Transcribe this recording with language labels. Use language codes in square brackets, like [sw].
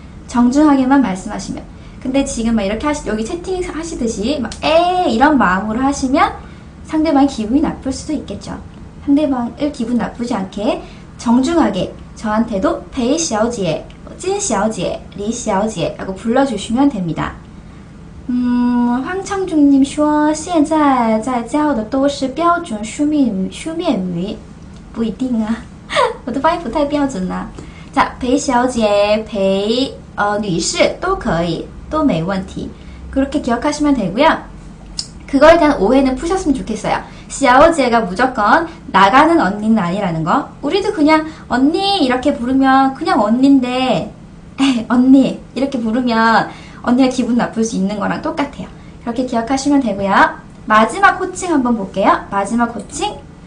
[ko] 정중하게만 말씀하시면. 근데 지금 막 이렇게 여기 채팅 하시듯이 이런 마음으로 하시면 상대방이 기분이 나쁠 수도 있겠죠. 상대방을 기분 나쁘지 않게 정중하게 저한테도 裴小姐, 金小姐, 李小姐라고 불러주시면 됩니다. [zh] 황창중님说现在在教的都是标准书面语不一定啊我的发音不太标准啊 자, 裴小姐, 裴女士都可以都没问题 [ko] 그렇게 기억하시면 되고요. 그거에 대한 오해는 푸셨으면 좋겠어요. 小姐가 무조건 나가는 언니는 아니라는 거. 우리도 그냥 언니 이렇게 부르면 그냥 언니인데 언니 이렇게 부르면 언니가 기분 나쁠 수 있는 거랑 똑같아요. 그렇게 기억하시면 되고요. 마지막 호칭 한번 볼게요. 마지막 호칭.